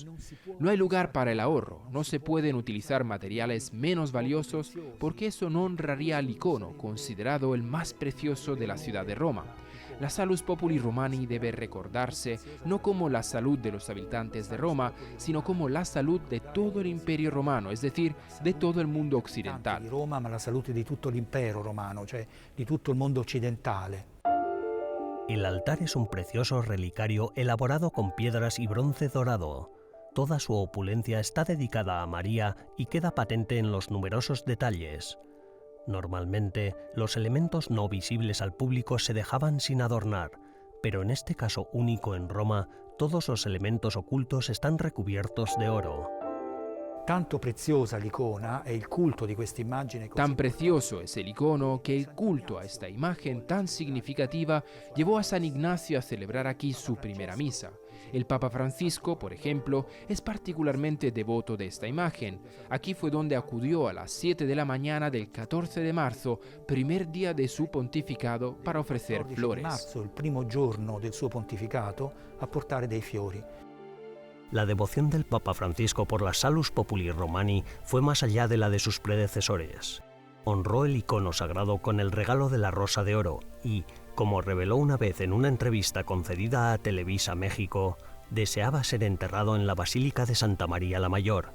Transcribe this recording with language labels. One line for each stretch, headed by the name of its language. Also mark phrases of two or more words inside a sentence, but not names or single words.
Spanish: No hay lugar para el ahorro, no se pueden utilizar materiales menos valiosos porque eso no honraría al icono, considerado el más precioso de la ciudad de Roma. La Salus Populi Romani debe recordarse no como la salud de los habitantes de Roma, sino como la salud de todo el Imperio Romano, es decir, de todo el mundo occidental.
Italian: Di Roma, ma la salute di tutto l'impero romano, cioè di tutto il mondo occidentale.
Spanish: El altar es un precioso relicario elaborado con piedras y bronce dorado. Toda su opulencia está dedicada a María y queda patente en los numerosos detalles. Normalmente, los elementos no visibles al público se dejaban sin adornar, pero en este caso único en Roma, todos los elementos ocultos están recubiertos de oro.
Italian: Tanto preziosa l'icona e il culto di questa immagine.
Spanish: Tan precioso es el icono que el culto a esta imagen tan significativa llevó a San Ignacio a celebrar aquí su primera misa. El Papa Francisco, por ejemplo, es particularmente devoto de esta imagen. Aquí fue donde acudió a las 7 de la mañana del 14 de marzo, primer día de su pontificado, para ofrecer flores.
Italian: Marzo, il primo giorno del suo pontificato, a portare dei fiori.
Spanish: La devoción del Papa Francisco por la Salus Populi Romani fue más allá de la de sus predecesores. Honró el icono sagrado con el regalo de la Rosa de Oro y, como reveló una vez en una entrevista concedida a Televisa México, deseaba ser enterrado en la Basílica de Santa María la Mayor.